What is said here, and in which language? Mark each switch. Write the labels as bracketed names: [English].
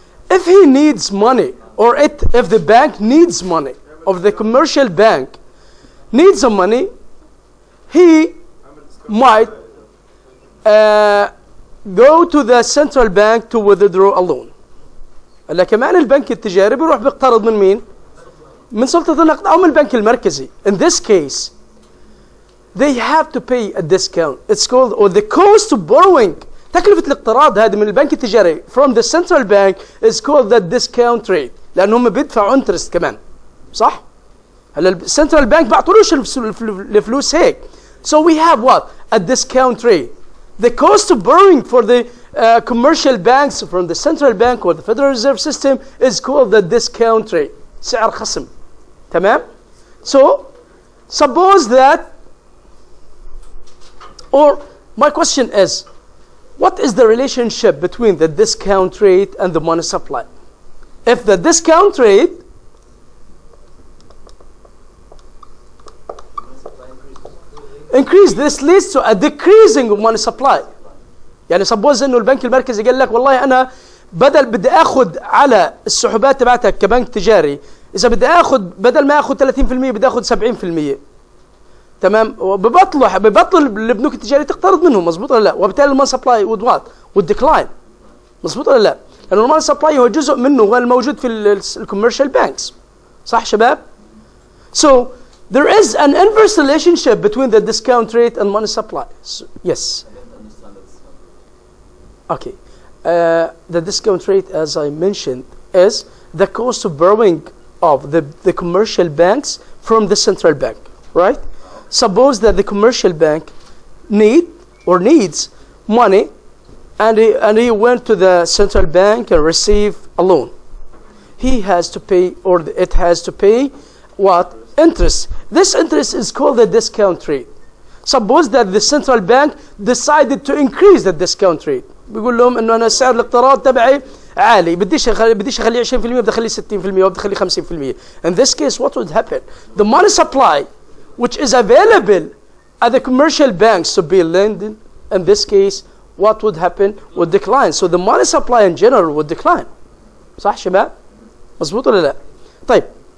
[English] If he needs money, or if the bank needs money, or the commercial bank needs some money, he might go to the central bank to withdraw a loan. [Arabic] هلا كمان البنك التجاري بيروح بيقترض من مين؟ من سلطة النقد أو من البنك المركزي. [English] In this case, they have to pay a discount. It's called, or the cost of borrowing. [Arabic] تكلفة الاقتراض هذه من البنك التجاري [English] from the central bank is called the discount rate. [Arabic] لأنهم بيدفعوا interest كمان. صح؟ هلا السنترال بانك بعطولوش الفلوس هيك. [English] So we have what? A discount rate. The cost of borrowing for the commercial banks from the central bank or the Federal Reserve System is called the discount rate. [Arabic] سعر خصم. تمام؟ [English] So suppose that, or my question is, what is the relationship between the discount rate and the money supply? If the discount rate increase. This leads to a decreasing of money supply. [Arabic] يعني suppose انه البنك المركزي قال لك والله انا بدي اخذ على السحوبات تبعتك كبنك تجاري، اذا بدي اخذ بدل ما اخذ 30% بدي اخذ 70%. تمام؟ ببطل البنوك التجاريه تقترض منهم، مظبوط ولا لا؟ وبالتالي الماني سبلاي [English] would decline. [Arabic] مظبوط ولا لا؟ لانه الماني سبلاي هو جزء منه غير الموجود في الكوميرشال بانكس. صح شباب؟ [English] So there is an inverse relationship between the discount rate and money supply. So, yes. Okay. The discount rate, as I mentioned, is the cost of borrowing of the commercial banks from the central bank, right? Suppose that the commercial bank needs money, and he went to the central bank and received a loan. He has to pay, or it has to pay, what? Interest. This interest is called the discount rate. Suppose that the central bank decided to increase the discount rate. [Arabic] بيقول لهم انه انا سعر الاقتراض تبعي عالي، بديش اخليه 20%، بدي اخليه 60% وبدي اخليه 50%. [English] In this case, what would happen? The money supply, which is available at the commercial banks to be lending, in this case, what would happen? Would decline. So the money supply in general would decline. [Arabic] صح شباب؟ مظبوط ولا لا؟ طيب.